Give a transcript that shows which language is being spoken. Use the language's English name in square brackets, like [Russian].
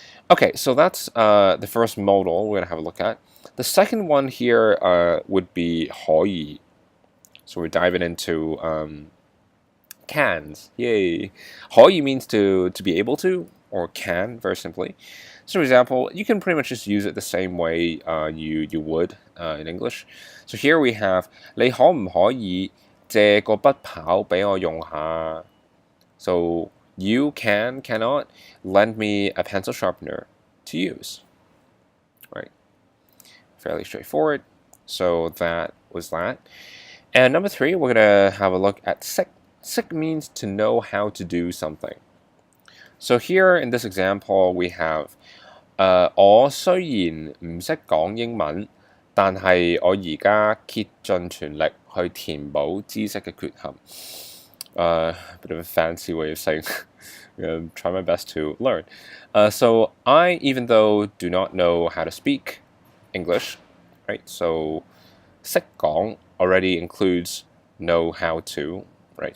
[English] Okay, so that's the first modal we're going to have a look at. The second one here would be 可以. So we're diving into cans. Yay. 可以 means to be able to, or can, very simply. So for example, you can pretty much just use it the same way you would in English. So here we have [Cantonese] 你可唔可以借個筆刨俾我用下? [English] So you cannot lend me a pencil sharpener to use. Right? Fairly straightforward. So that was that. And number 3, we're going to have a look at識. 識means to know how to do something. So here in this example, we have [Cantonese] 我雖然唔識講英文，但係我而家竭盡全力去填補知識嘅缺陷。 [English] Bit of a fancy way of saying try my best to learn. So I, even though do not know how to speak English, right? So 識講 already includes know how to, right?